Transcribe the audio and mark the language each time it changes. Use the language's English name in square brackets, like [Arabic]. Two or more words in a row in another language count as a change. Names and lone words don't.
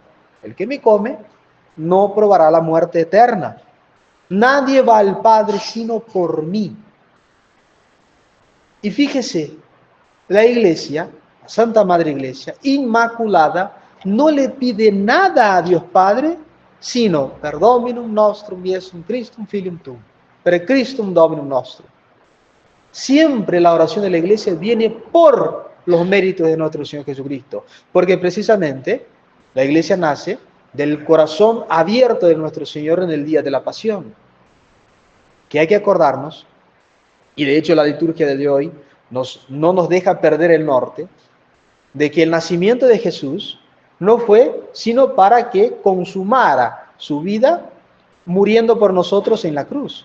[Spanish] El que me come no probará la muerte eterna. Nadie va al Padre sino por mí. Y fíjese, la Iglesia, Santa Madre Iglesia, Inmaculada, no le pide nada a Dios Padre, sino [Latin] per Dominum nostrum Iesum Christum Filium Tuum, per Christum Dominum nostrum. [Spanish] Siempre la oración de la Iglesia viene por los méritos de nuestro Señor Jesucristo, porque precisamente la Iglesia nace del corazón abierto de nuestro Señor en el día de la Pasión, que hay que acordarnos, y de hecho la liturgia de hoy no nos deja perder el norte, de que el nacimiento de Jesús no fue sino para que consumara su vida muriendo por nosotros en la cruz.